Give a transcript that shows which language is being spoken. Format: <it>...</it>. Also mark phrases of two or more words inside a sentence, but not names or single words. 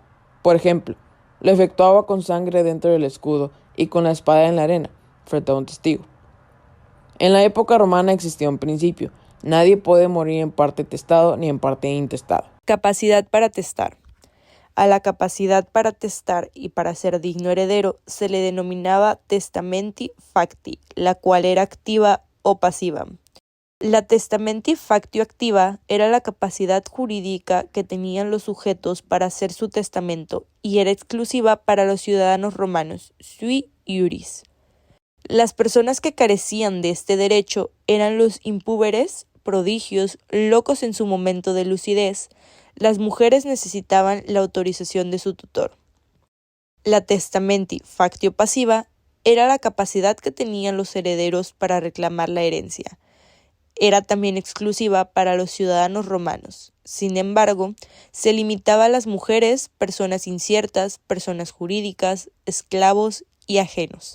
<es>Por ejemplo, lo efectuaba con sangre dentro del escudo y con la espada en la arena, frente a un testigo. En la época romana existía un principio: nadie puede morir en parte testado ni en parte intestado. Capacidad para testar. A la capacidad para testar y para ser digno heredero se le denominaba</es> <la>testamenti facti,</la> <es>la cual era activa o pasiva. La</es> <la>testamenti factio activa</la> <es>era la capacidad jurídica que tenían los sujetos para hacer su testamento y era exclusiva para los ciudadanos romanos,</es> <la>sui iuris.</la> <es>Las personas que carecían de este derecho eran los impúberes, prodigios, locos en su momento de lucidez. Las mujeres necesitaban la autorización de su tutor. La</es> <la>testamenti factio</la> <es>pasiva era la capacidad que tenían los herederos para reclamar la herencia. Era también exclusiva para los ciudadanos romanos. Sin embargo, se limitaba a las mujeres, personas inciertas, personas jurídicas, esclavos y ajenos.</es>